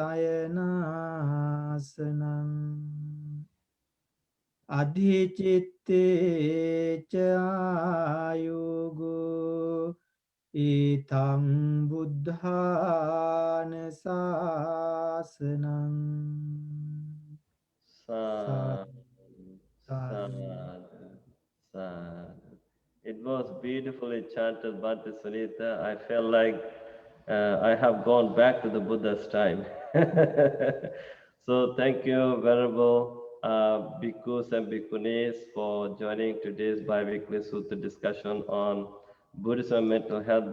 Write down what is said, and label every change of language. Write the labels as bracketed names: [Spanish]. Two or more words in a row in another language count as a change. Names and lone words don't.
[Pali] sayanasanam Adhicitte cha ayugo Itang buddhana sasanam Sadhu, Sadhu. sadhu, sadhu. [English] It was beautifully chanted, Bhante Sunita. I felt like I have gone back to the Buddha's time. So thank you, Venerable Bhikkhus and Bhikkhunis, for joining today's bi-weekly Sutta discussion on Buddhism and mental health.